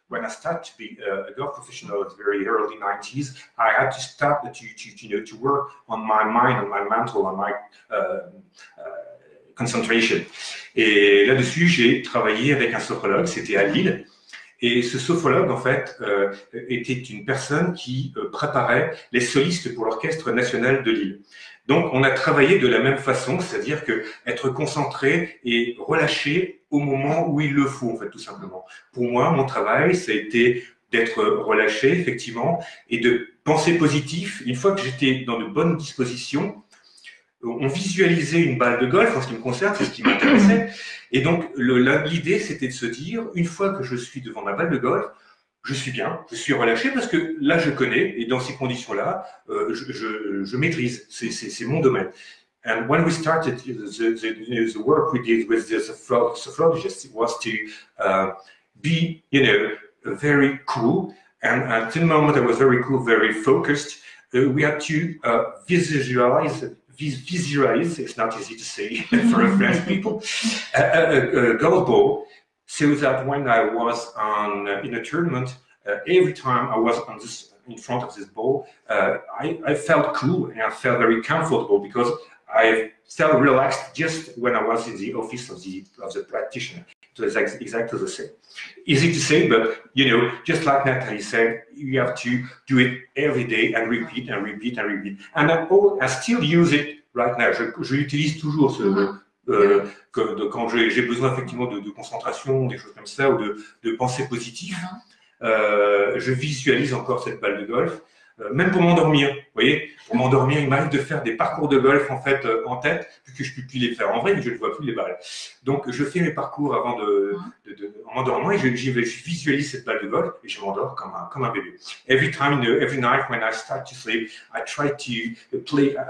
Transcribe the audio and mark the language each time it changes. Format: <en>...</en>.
<en>When I started to be a golf professional at the very early 90s, I had to start to work on my mind, on my mental, on my concentration.</en> <fr>Et là-dessus, j'ai travaillé avec un sophrologue, c'était à Lille. Et ce sophrologue, en fait, était une personne qui préparait les solistes pour l'Orchestre national de Lille. Donc, on a travaillé de la même façon, c'est-à-dire que être concentré et relâché au moment où il le faut, en fait, tout simplement. Pour moi, mon travail, ça a été d'être relâché, effectivement, et de penser positif. Une fois que j'étais dans de bonnes dispositions, on visualisait une balle de golf, en ce qui me concerne, c'est ce qui m'intéressait. Et donc, l'idée, c'était de se dire, une fois que je suis devant ma balle de golf, je suis bien, je suis relâché parce que là, je connais, et dans ces conditions-là, je maîtrise, c'est mon domaine.</fr> <en>And when we started the work we did with the sophrologist, it was to be, very cool. And at the moment, I was very cool, very focused. We had to visualize, it's not easy to say for French people, a golf ball, so that when I was in a tournament, every time I was in front of this ball, I felt cool and I felt very comfortable because I felt relaxed just when I was in the office of the practitioner. It was exactly the same. Easy to say, but just like Natalie said, you have to do it every day and repeat and repeat and repeat. And I still use it right now.</en> <fr>Je l'utilise toujours quand j'ai besoin effectivement de concentration, des choses comme ça, ou de pensée positive. Je visualise encore cette balle de golf. Même pour m'endormir, vous voyez, pour m'endormir, il m'arrive de faire des parcours de golf en fait en tête, puisque je ne peux plus les faire en vrai, mais je ne vois plus les balles. Donc je fais mes parcours avant en m'endormant et je visualise cette balle de golf et je m'endors comme un bébé.</fr> <en>Every night when I start to sleep, I try to play.</en>